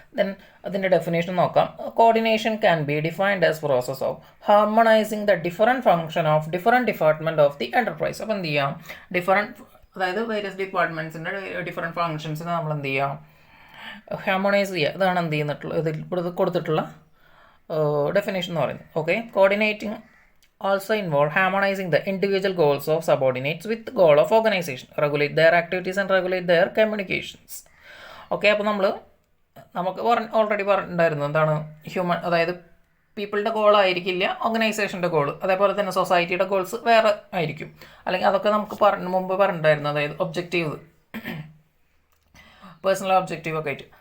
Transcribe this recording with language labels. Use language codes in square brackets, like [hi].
[en] then [ml] അതിൻ്റെ definition നോക്കാം. [en] Coordination can be defined as process of harmonizing the different function of different department of the enterprise. [ml] അപ്പോൾ എന്ത് ചെയ്യാം, അതായത് various ഡിപ്പാർട്ട്മെൻറ്റ്സിൻ്റെ different ഫംഗ്ഷൻസിന് നമ്മൾ എന്ത് ചെയ്യാം, ഹാർമണൈസ് ചെയ്യുക. ഇതാണ് എന്ത് ചെയ്യുന്നിട്ടുള്ള ഇതിൽ കൊടുത്തിട്ടുള്ള ഡെഫിനേഷൻ എന്ന് പറയുന്നത്. [en] Okay, coordinating also involve harmonizing the individual goals of subordinates with the goal of organization, regulate their activities and regulate their communications. [ml] Okay, അപ്പോൾ നമുക്ക് ഓൾറെഡി പറഞ്ഞിട്ടുണ്ടായിരുന്നു എന്താണ് ഹ്യൂമൻ, അതായത് പീപ്പിളുടെ ഗോൾ ആയിരിക്കില്ല ഓർഗനൈസേഷൻ്റെ ഗോൾ. അതേപോലെ തന്നെ സൊസൈറ്റിയുടെ ഗോൾസ് വേറെ ആയിരിക്കും. അല്ലെങ്കിൽ അതൊക്കെ നമുക്ക് മുമ്പ് പറഞ്ഞിട്ടുണ്ടായിരുന്നു, അതായത് ഒബ്ജക്റ്റീവ്, പേഴ്സണൽ ഒബ്ജക്റ്റീവ് ഒക്കെ ആയിട്ട്.